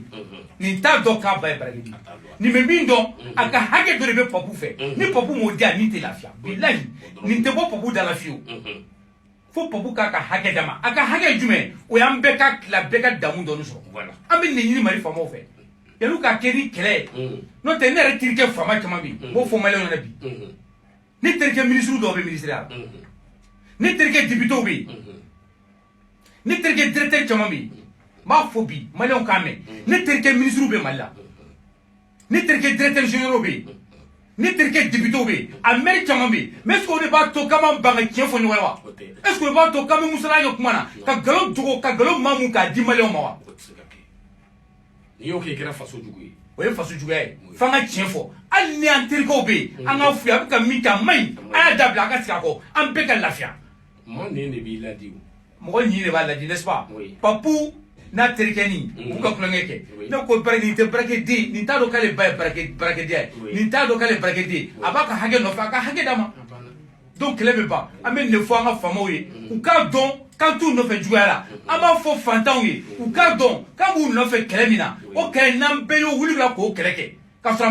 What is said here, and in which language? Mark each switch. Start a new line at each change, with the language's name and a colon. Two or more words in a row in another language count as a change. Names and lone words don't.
Bambara: nin t'a dɔn k'a ba ye baarakɛden nin bɛ min dɔn a ka hakɛ dɔ de bɛ Papu fɛ ni Papu m'o di a nin tɛ lafiya bilahi nin tɛ bɔ Papu da la fiyewu fo Papu k'a ka hakɛ d'a ma a ka hakɛ ye jumɛn o y'an bɛɛ ka tila bɛɛ ka damu dɔɔni sɔrɔ an bɛ nin ɲini Mali faamaw fɛ yan'u ka kɛ ni kɛlɛ ye n'o tɛ ne yɛrɛ terikɛ faama caman bɛ yen n b'o fɔ maliyɛnw ɲɛna bi ne terikɛ minisiriw dɔw bɛ minisiriya la ne terikɛ députés bɛ yen ne terikɛ directeur caman bɛ yen n b'a fɔ bi maliyɛnw k'a mɛn ne terikɛ minisiriw bɛ Mali la ne terikɛ
French: directeur généraux
Bambara: bɛ yen ne terikɛ députés bɛ yen a maire caman bɛ yen
French: mais est-ce que
Bambara: o de b'a to k'an b'an ban ka tiɲɛ fɔ ɲɔgɔn ye wa
French: est-ce que
Bambara: o de b'a to k'an bɛ musala kɛ kuma na ka nkalon dogo ka nkalon maamu k'a di maliyɛnw ma wa n'i y'o kɛ i kɛra faso jugu ye o ye faso juguya ye f'an ka tiɲɛ fɔ hali ni an terikɛw bɛ yen an ka f'u ye a bɛ ka min kɛ a man ɲi a y'a dabila a ka sigi a kɔ an bɛɛ ka lafiya mɔgɔ nin de b'i ladi o mɔgɔ ɲin de b'a ladi
French: n'est-ce pas
Bambara: Papu n'a terikɛ nin u ka kulonkɛ kɛ ne ko nin tɛ baarakɛden nin t'a dɔn k'ale ba ye baarakɛden ye nin t'a dɔn k'ale ye baarakɛden a b'a ka hakɛ nɔfɛ a ka hakɛ d'a ma donc kɛlɛ bɛ ban an bɛ nin fɔ an ka faamaw ye u k'a dɔn k'an t'u nɔfɛ juguya la an b'a fɔ fantanw ye u k'a dɔn k'an b'u nɔfɛ kɛlɛ min na o kɛlɛ n'an bɛɛ y'o wuli la k'o kɛlɛ kɛ k'a sɔrɔ a